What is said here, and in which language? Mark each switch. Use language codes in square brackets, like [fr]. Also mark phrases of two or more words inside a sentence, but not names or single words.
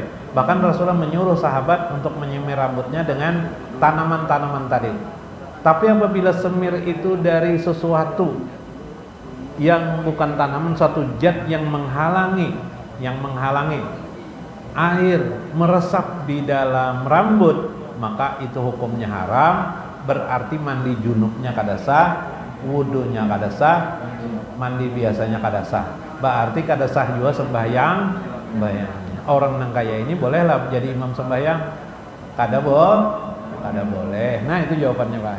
[id] Bahkan Rasulullah menyuruh sahabat untuk menyemir rambutnya dengan tanaman-tanaman tadi. Tapi apabila semir itu dari sesuatu yang bukan tanaman, suatu zat yang menghalangi air meresap di dalam rambut, maka itu hukumnya haram. Berarti mandi junubnya kada sah, wudunya kada sah, mandi biasanya kada sah. Berarti kada sah juga sembahyangnya. Orang nang kaya ini bolehlah jadi imam sembahyang? Kada boleh. Nah itu jawabannya Pak.